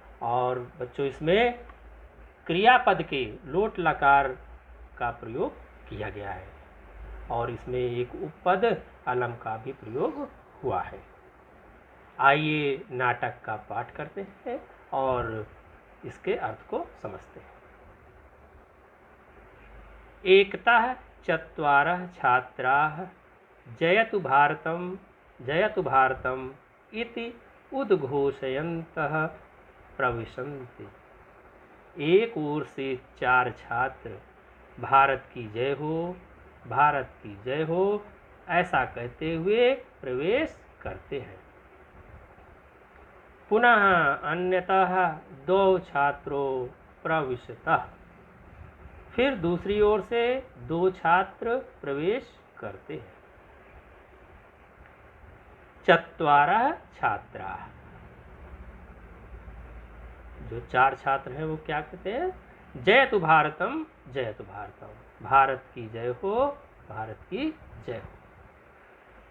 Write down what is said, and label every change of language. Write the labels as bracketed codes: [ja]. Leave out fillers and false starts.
[hi] और बच्चों, इसमें क्रियापद के लोट लकार का प्रयोग किया गया है और इसमें एक उपपद अलम का भी प्रयोग हुआ है। आइए नाटक का पाठ करते हैं और इसके अर्थ को समझते हैं। [sa] एकतः चत्वारः छात्राः जयतु भारतम इति उद्घोषयन्तः प्रविशन्ति। [hi] एक ओर से 4 छात्र भारत की जय हो, भारत की जय हो ऐसा कहते हुए प्रवेश करते हैं। [sa] पुनः अन्यतः 2 छात्रों प्रविशतः। [hi] फिर दूसरी ओर से 2 छात्र प्रवेश करते हैं। [sa] चत्वारः छात्राः, [hi] जो 4 छात्र हैं वो क्या कहते हैं? [sa] जयतु भारतम, जयतु भारतम, [hi] भारत की जय हो, भारत की जय हो।